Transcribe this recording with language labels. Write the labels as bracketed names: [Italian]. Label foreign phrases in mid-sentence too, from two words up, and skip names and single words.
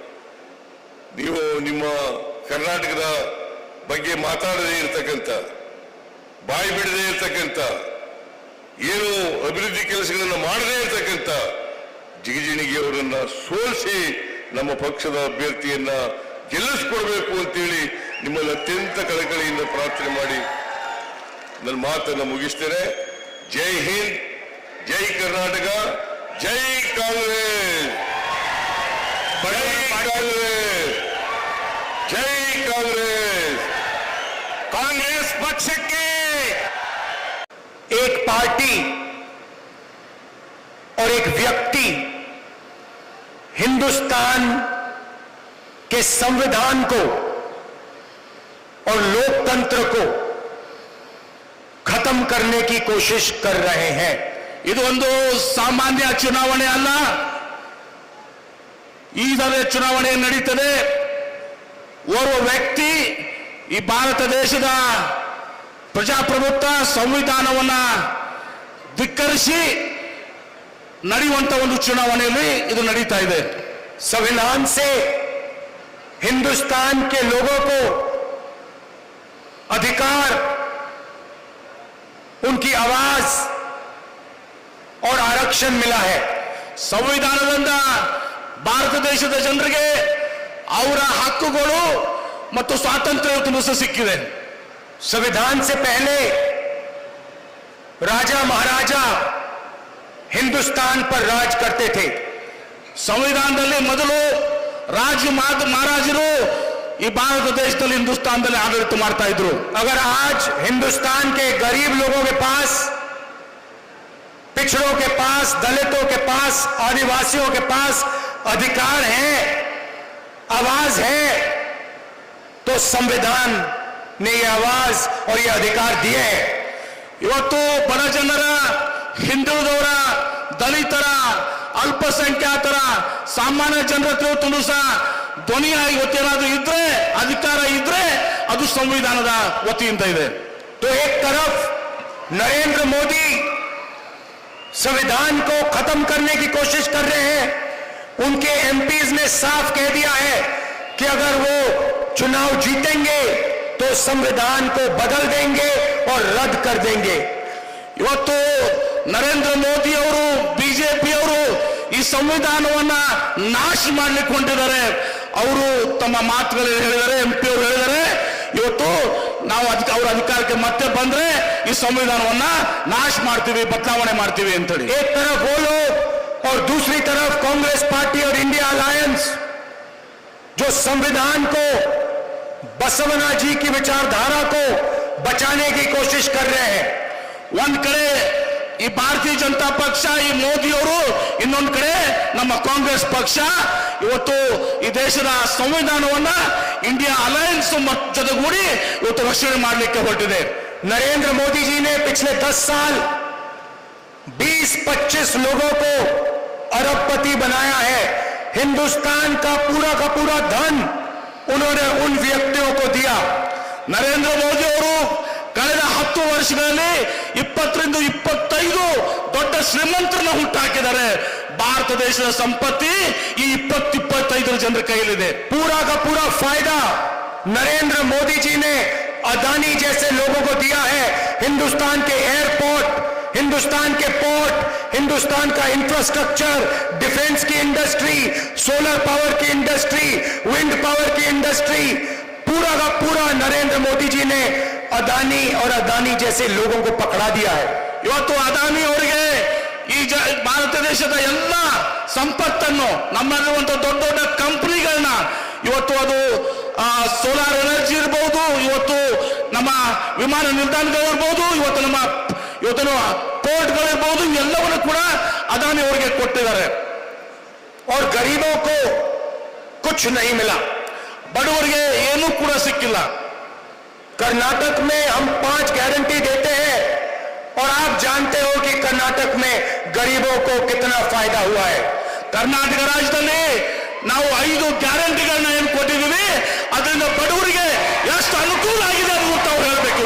[Kannada] ನೀವು ನಿಮ್ಮ ಕರ್ನಾಟಕದ ಬಗ್ಗೆ ಮಾತಾಡದೇ ಇರತಕ್ಕಂಥ, ಬಾಯಿ ಬಿಡದೇ ಇರತಕ್ಕಂಥ, ಏನು ಅಭಿವೃದ್ಧಿ ಕೆಲಸಗಳನ್ನು ಮಾಡದೇ ಇರತಕ್ಕಂಥ ಜಿಗಜಿಣಗಿ ಅವರನ್ನ ಸೋಲಿಸಿ ನಮ್ಮ ಪಕ್ಷದ ಅಭ್ಯರ್ಥಿಯನ್ನ ಗೆಲ್ಲಿಸ್ಕೊಡ್ಬೇಕು ಅಂತೇಳಿ ನಿಮ್ಮಲ್ಲಿ ಅತ್ಯಂತ ಕಳಕಳಿಯಿಂದ ಪ್ರಾರ್ಥನೆ ಮಾಡಿ ನನ್ನ ಮಾತನ್ನು ಮುಗಿಸ್ತೇನೆ. ಜೈ ಹಿಂದ್, ಜೈ ಕರ್ನಾಟಕ, ಜೈ ಕಾಂಗ್ರೆಸ್, ಜೈ ಕಾಂಗ್ರೆಸ್, ಜೈ ಕಾಂಗ್ರೆಸ್. [Hindi] कांग्रेस पक्ष के एक पार्टी और एक व्यक्ति हिंदुस्तान के संविधान को और लोकतंत्र को खत्म करने की कोशिश कर रहे हैं. [Kannada] ಇದು ಒಂದು ಸಾಮಾನ್ಯ ಚುನಾವಣೆ ಅಲ್ಲ. ಈಗಾಗಲೇ ಚುನಾವಣೆ ನಡೀತದೆ. ಓರ್ವ ವ್ಯಕ್ತಿ ಈ ಭಾರತ ದೇಶದ ಪ್ರಜಾಪ್ರಭುತ್ವ ಸಂವಿಧಾನವನ್ನ ಧಿಕ್ಕರಿಸಿ ನಡೆಯುವಂತ ಒಂದು ಚುನಾವಣೆಯಲ್ಲಿ ಇದು ನಡೀತಾ ಇದೆ. [Hindi] संविधान से हिंदुस्तान के लोगों को अधिकार, उनकी आवाज और आरक्षण मिला है. [Kannada] ಸಂವಿಧಾನದಿಂದ ಭಾರತ ದೇಶದ ಜನರಿಗೆ ಅವರ ಹಕ್ಕುಗಳು ಮತ್ತು ಸ್ವಾತಂತ್ರ್ಯ ಇವತ್ತು ಸಿಕ್ಕಿದೆ. [Hindi] संविधान से पहले राजा महाराजा हिंदुस्तान पर राज करते थे. [Kannada] ಸಂವಿಧಾನದಲ್ಲಿ ಮೊದಲು ರಾಜ ಮಹಾರಾಜರು ಈ ಭಾರತ ದೇಶದಲ್ಲಿ ಹಿಂದೂಸ್ತಾನದಲ್ಲಿ ಆಡಳಿತ ಮಾಡ್ತಾ ಇದ್ರು. [Hindi] अगर आज हिंदुस्तान के गरीब लोगों के पास, पिछड़ों के पास, दलितों के पास, आदिवासियों के पास अधिकार है, आवाज है, तो संविधान ने ये आवाज और ये अधिकार दिए हैं. [Kannada] ಇವತ್ತು ಬಡ ಜನರ, ಹಿಂದುಳಿದವರ, ದಲಿತರ, ಅಲ್ಪಸಂಖ್ಯಾತರ, ಸಾಮಾನ್ಯ ಜನರ ಇವತ್ತು ಸಹ ಧ್ವನಿಯಾಗಿ ಇವತ್ತೇನಾದ್ರೂ ಇದ್ರೆ, ಅಧಿಕಾರ ಇದ್ರೆ ಅದು ಸಂವಿಧಾನದ ವತಿಯಿಂದ ಇದೆ. [Hindi] तो एक तरफ नरेंद्र मोदी संविधान को खत्म करने की कोशिश कर रहे हैं. उनके एमपीज ने साफ कह दिया है कि अगर वो चुनाव जीतेंगे तो संविधान को बदल देंगे और रद्द कर देंगे। [Kannada] ಇವತ್ತು ನರೇಂದ್ರ ಮೋದಿ ಅವರು ಬಿಜೆಪಿ ಅವರು ಈ ಸಂವಿಧಾನವನ್ನ ನಾಶ ಮಾಡ್ಲಿಕ್ಕೆ ಹೊಂಟಿದ್ದಾರೆ. ಅವರು ತಮ್ಮ ಮಾತುಗಳಲ್ಲಿ ಹೇಳಿದ್ದಾರೆ, MP ಅವರು ಹೇಳಿದ್ದಾರೆ, ಇವತ್ತು ನಾವು ಅವ್ರ ಅಧಿಕಾರಕ್ಕೆ ಮತ್ತೆ ಬಂದ್ರೆ ಈ ಸಂವಿಧಾನವನ್ನ ನಾಶ ಮಾಡ್ತೀವಿ, ಬದಲಾವಣೆ ಮಾಡ್ತೀವಿ ಅಂತೇಳಿ. [Hindi] एक तरफ वो लोग और दूसरी तरफ कांग्रेस पार्टी और इंडिया अलायंस जो संविधान को, बसवना जी की विचारधारा को बचाने की कोशिश कर रहे हैं। [Kannada] ಒಂದ್ ಕಡೆ ಈ ಭಾರತೀಯ ಜನತಾ ಪಕ್ಷ, ಈ ಮೋದಿ ಅವರು, ಇನ್ನೊಂದ್ ಕಡೆ ನಮ್ಮ ಕಾಂಗ್ರೆಸ್ ಪಕ್ಷ ಇವತ್ತು ಈ ದೇಶದ ಸಂವಿಧಾನವನ್ನ ಇಂಡಿಯಾ ಅಲಯನ್ಸ್ ಜೊತೆಗೂಡಿ ಇವತ್ತು ರಕ್ಷಣೆ ಮಾಡಲಿಕ್ಕೆ ಹೊರಟಿದೆ. [Hindi] नरेंद्र मोदी जी ने पिछले 10 साल 20-25 लोगों को अरबपति बनाया है। हिंदुस्तान का पूरा धन उन्होंने उन व्यक्तियों को दिया। [Kannada] ನರೇಂದ್ರ ಮೋದಿ ಅವರು ಕಳೆದ 10 ವರ್ಷಗಳಲ್ಲಿ 20-25 ದೊಡ್ಡ ಶ್ರೀಮಂತರನ್ನ ಹುಟ್ಟಾಕಿದ್ದಾರೆ. ಭಾರತ ದೇಶದ ಸಂಪತ್ತಿ ಈ 20-25 ಜನರ ಕೈಯಲ್ಲಿದೆ. [Hindi] पूरा का पूरा फायदा नरेंद्र मोदी जी ने अदानी जैसे लोगों को दिया है। हिंदुस्तान के एयरपोर्ट, हिंदुस्तान के पोर्ट, हिंदुस्तान का इंफ्रास्ट्रक्चर, डिफेंस की इंडस्ट्री, [English] solar power [Hindi] की इंडस्ट्री, [English] wind power [Hindi] की इंडस्ट्री, पूरा का पूरा नरेंद्र मोदी जी ने अदानी और अदानी जैसे लोगों को पकड़ा दिया है। [Kannada] ಇವತ್ತು ಅದಾನಿ ಅವರಿಗೆ ಈ ಭಾರತ ದೇಶದ ಎಲ್ಲ ಸಂಪತ್ತನ್ನು, ನಮ್ಮಲ್ಲಿರುವಂತಹ ದೊಡ್ಡ ದೊಡ್ಡ ಕಂಪನಿಗಳನ್ನ, ಇವತ್ತು ಅದು [English] solar energy [Kannada] ಇರಬಹುದು, ಇವತ್ತು ನಮ್ಮ ವಿಮಾನ ನಿಲ್ದಾಣಗಳು ಇರಬಹುದು, ಇವತ್ತು ಪೋರ್ಟ್ಗಳಿರ್ಬಹುದು, ಇವೆಲ್ಲವನ್ನು ಕೂಡ ಅದಾನಿ ಅವರಿಗೆ ಕೊಟ್ಟಿದ್ದಾರೆ. [Hindi] और गरीबों को कुछ नहीं मिला, [Kannada] ಬಡವರಿಗೆ ಏನೂ ಕೂಡ ಸಿಕ್ಕಿಲ್ಲ. [Hindi] कर्नाटक में हम 5 गारंटी देते हैं और आप जानते हो कि कर्नाटक में गरीबों को कितना फायदा हुआ है। [Kannada] ಕರ್ನಾಟಕ ರಾಜ್ಯದಲ್ಲಿ ನಾವು 5 ಗ್ಯಾರಂಟಿಗಳನ್ನ ಏನು ಕೊಟ್ಟಿದ್ದೀವಿ, ಅದರಿಂದ ಬಡವರಿಗೆ ಎಷ್ಟು ಅನುಕೂಲ ಆಗಿದೆ ಅಂತ ತಾವು ಹೇಳಬೇಕು.